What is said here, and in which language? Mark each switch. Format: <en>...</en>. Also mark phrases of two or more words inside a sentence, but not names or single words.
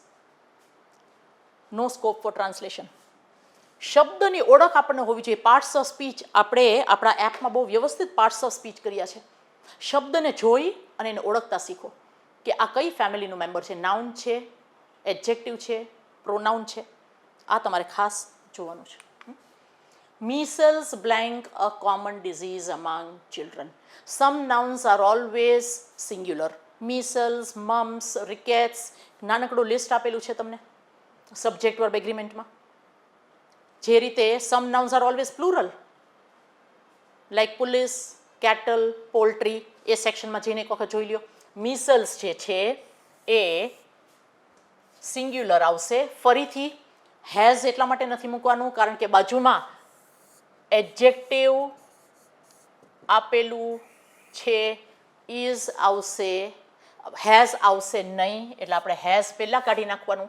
<en>no scope for translation.</en> <gu>શબ્દની ઓળખ આપણને હોવી જોઈએ.</gu> <en>parts of speech</en> <gu>આપણે આપણા એપમાં બહુ વ્યવસ્થિત</gu> <en>parts of speech</en> <gu>કર્યા છે. શબ્દને જોઈ અને એને ઓળખતા શીખો કે આ કઈ ફેમિલીનું મેમ્બર છે. નાઉન છે, એડજેક્ટિવ છે, પ્રોનાઉન છે. આ તમારે ખાસ જોવાનું છે.</gu> <en>Measles blank a common disease among children. Some nouns are always singular. Measles, mumps, rickets,</en> <gu>નાનકડું લિસ્ટ આપેલું છે તમને</gu> <en>subject verb agreementમાં.</en> <gu>જે રીતે</gu> <en>some nouns are always plural, like police, cattle, poultry,</en> <gu>એ સેક્શનમાં જઈને એક વખત જોઈ લ્યો. measles જે છે એ સિંગ્યુલર આવશે. ફરીથી હેઝ એટલા માટે નથી મૂકવાનું કારણ કે બાજુમાં એડજેક્ટિવ આપેલું છે, ઇઝ આવશે, હેઝ આવશે નહીં, એટલે આપણે હેઝ પહેલાં કાઢી નાખવાનું.</gu>